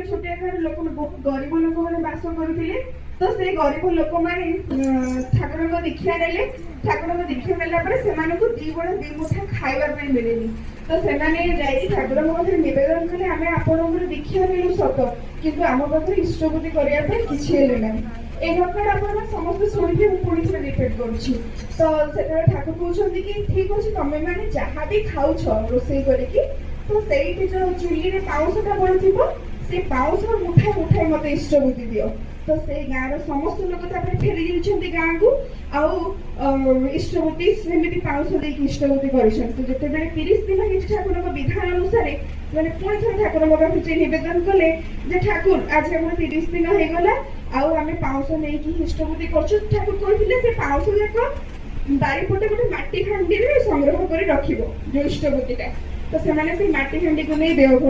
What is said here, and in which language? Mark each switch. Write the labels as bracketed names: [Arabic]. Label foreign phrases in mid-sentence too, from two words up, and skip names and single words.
[Odia] ଛୋଟିଆ ଗାଁରେ ଲୋକମାନେ ବହୁତ ଗରିବ ଲୋକମାନେ ବାସ କରୁଥିଲେ ତ ସେଇ ଗରିବ ଲୋକମାନେ ଠାକୁରଙ୍କ ଦୀକ୍ଷା ନେଲେ ଠାକୁରଙ୍କ ଦୀକ୍ଷା ନେଲା ପରେ ସେମାନଙ୍କୁ ଦି ବେଳ ଦି ମୁଠା ଖାଇବା ପାଇଁ ମିଳେନି ତ ସେମାନେ ଯାଇକି ଠାକୁରଙ୍କ ପାଖରେ ନିବେଦନ କଲେ ଆମେ ଆପଣଙ୍କର ଦୀକ୍ଷା ନେଲୁ ସତ କିନ୍ତୁ ଆମ ପାଖରେ ଇଷ୍ଟବୁଦ୍ଧି କରିବା ପାଇଁ କିଛି ହେଲେ ନାହିଁ [Bangla] এই ঘটনাটা আপনারা সমস্ত শুনিকে [Odia] ମୁଁ ପୁଣି ଥରେ ରିପିଟ୍ କରୁଛି ତ ସେତେବେଳେ ଠାକୁର କହୁଛନ୍ତି କି ଠିକ ଅଛି ତମେ ମାନେ ଯାହା ବି ଖାଉଛ ରୋଷେଇ କରିକି ତ ସେଇଠି ଯୋଉ ଚୁଲିରେ ପାଉଁଶଟା ବଳିଥିବ ସେ ପାଉଁଶ ମୁଠାଏ ମତେ ଇଷ୍ଟବୁଦ୍ଧି ଦିଅ ତ ସେଇ ଗାଁର ସମସ୍ତ ଲୋକ ତାପରେ ଫେରି ଯାଇଛନ୍ତି ଗାଁକୁ ଆଉ ଇଷ୍ଟବୁଦ୍ଧି ସେମିତି ପାଉଁଶ ଦେଇକି ଇଷ୍ଟବୁଦ୍ଧି କରିଛନ୍ତି ଯେତେବେଳେ 30 ଦିନ ହେଇଛି ଠାକୁରଙ୍କ ବିଧାନ ଅନୁସାରେ ମାନେ ପୁଣି ଥରେ ଠାକୁରଙ୍କ ପାଖକୁ ଯାଇ ନିବେଦନ କଲେ ଯେ ଠାକୁର ଆଜି ଆମର 30 ଦିନ ହେଇଗଲା ଆଉ ଆମେ ପାଉଁଶ ନେଇକି ଇଷ୍ଟବୁଦ୍ଧି କରୁଛୁ ଠାକୁର କହିଥିଲେ ସେ ପାଉଁଶ ଯାକ ବାରିପଟେ ଗୋଟେ ମାଟି ହାଣ୍ଡିରେ ସଂଗ୍ରହ କରି ରଖିବ ଯୋଉ ଇଷ୍ଟବୁଦ୍ଧିଟା ତ ସେମାନେ ସେଇ ମାଟି ହାଣ୍ଡିକୁ ନେଇ ଦେଓଘର